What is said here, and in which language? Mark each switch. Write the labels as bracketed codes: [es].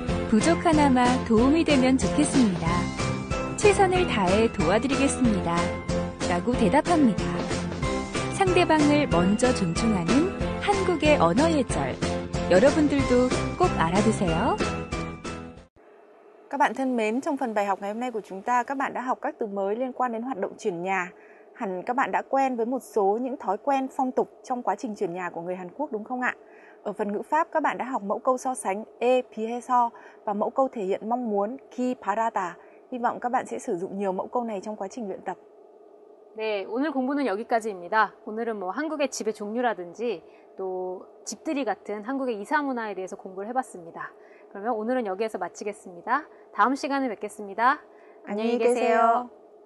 [ko] 부족하나마 도움이 되면 좋겠습니다. 최선을 다해 도와드리겠습니다. 라고 대답합니다. 상대방을 먼저 존중하는 한국의 언어예절. 여러분들도 꼭 알아두세요. [vi] Các bạn thân mến, trong phần bài học ngày hôm nay của chúng ta, các bạn đã học các từ mới liên quan đến hoạt động chuyển nhà. Hẳn các bạn đã quen với một số những thói quen phong tục trong quá trình chuyển nhà của người Hàn Quốc đúng không ạ? Ở phần ngữ pháp, các bạn đã học mẫu câu so sánh e piheso và mẫu câu thể hiện mong muốn ki parata. Hy vọng các bạn sẽ sử dụng nhiều mẫu câu này trong quá trình luyện tập. [ko] 네, 오늘 공부는 여기까지입니다. 오늘은 한국의 집의 종류라든지 또 집들이 같은 한국의 이사 문화에 대해서 공부를 해봤습니다. 그러면 오늘은 여기에서 마치겠습니다. 다음 시간에 뵙겠습니다. 안녕히 계세요.